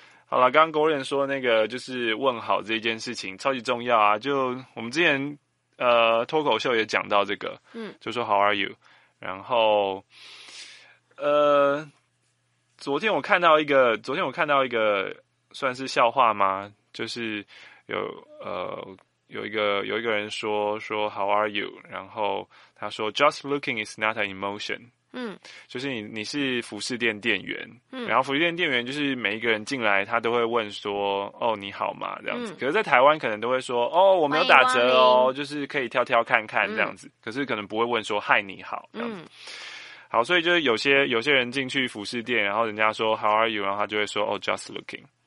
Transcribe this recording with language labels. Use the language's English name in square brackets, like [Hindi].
[Chinese] 好了，刚刚Gordon说那个就是问好这件事情超级重要啊，就我们之前脱口秀也讲到这个，就说 [English] How are you？ [Chinese] 然后昨天我看到一个算是笑话吗？就是有一个人说 [English] How are you？ [Chinese] 然后他说 [English] Just looking is not an emotion。 [Chinese] 就是你是服饰店店员，然后服饰店店员就是每一个人进来他都会问说哦你好吗这样子，可是在台湾可能都会说哦我没有打折哦，就是可以挑挑看看这样子，可是可能不会问说嗨你好这样子。好，所以就是有些人进去服饰店，然后人家说 [English] How are you， [Chinese] 然后他就会说哦 [English] just looking。